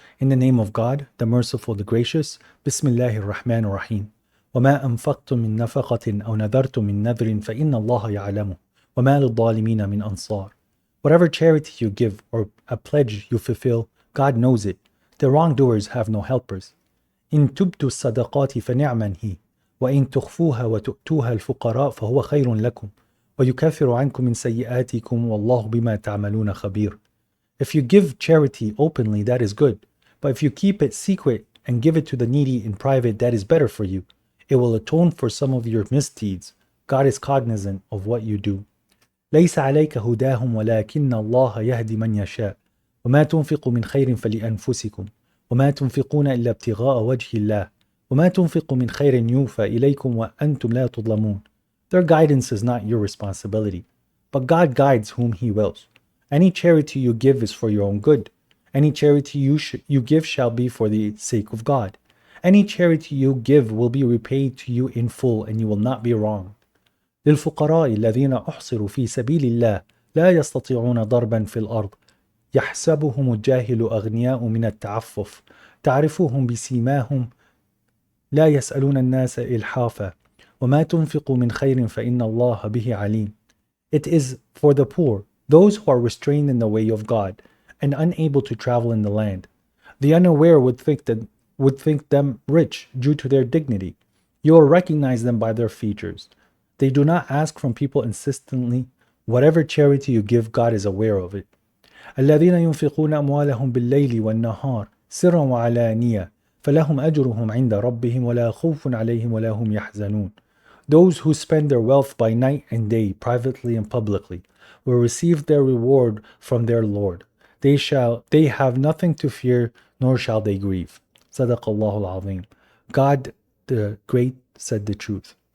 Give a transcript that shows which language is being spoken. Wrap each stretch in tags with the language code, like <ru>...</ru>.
<en>In the name of God, the merciful, the gracious.</en> <ar>Bismillahir Rahmanir Rahim. وَمَا أَنفَقْتُم مِّن نَفَقَةٍ أَوْ نَذَرْتُم مِّن نَذْرٍ فَإِنَّ اللَّهَ يَعْلَمُهُ وَمَا لِلظَّالِمِينَ مِنْ أَنصَارٍ.</ar> <en>Whatever charity you give or a pledge you fulfill, God knows it. The wrongdoers have no helpers.</en> <ar>إن تبدوا الصدقات فنعما هي وإن تخفوها وتؤتوها الفقراء فهو خير لكم ويكفر عنكم من سيئاتكم والله بما تعملون خبير.</ar> <en>If you give charity openly, that is good. But if you keep it secret and give it to the needy in private, that is better for you. It will atone for some of your misdeeds. God is cognizant of what you do.</en> <ar>ليس عليك هداهم ولكن الله يهدي من يشاء وما تنفقوا من خير فلأنفسكم وما تنفقون إلا ابتغاء وجه الله وما تنفقوا من خير يوفى إليكم وأنتم لا تظلمون.</ar> <en>Their guidance is not your responsibility, but God guides whom He wills. Any charity you give is for your own good. Any charity you give shall be for the sake of God. Any charity you give will be repaid to you in full, and you will not be wrong.</en> <ar>للفقراء الذين أحصروا في سبيل الله لا يستطيعون ضربا في الأرض يحسبهم الجاهل أغنياء من التعفف تعرفهم بسيماهم لا يسألون الناس إلحافا وما تنفقوا من خير فإن الله به عليم.</ar> <en>It is for the poor, those who are restrained in the way of God and unable to travel in the land. The unaware would think them rich due to their dignity. You will recognize them by their features. They do not ask from people insistently. Whatever charity you give, God is aware of it.</en> <ar>الذين ينفقون أموالهم بالليل والنهار سرا وعلانية فلهم أجرهم عند ربهم ولا خوف عليهم ولا هم يحزنون.</ar> <en>Those who spend their wealth by night and day, privately and publicly, will receive their reward from their Lord. They have nothing to fear, nor shall they grieve.</en> <ar>Sadaqallahu al-Azim.</ar> <en>God the Great said the truth.</en>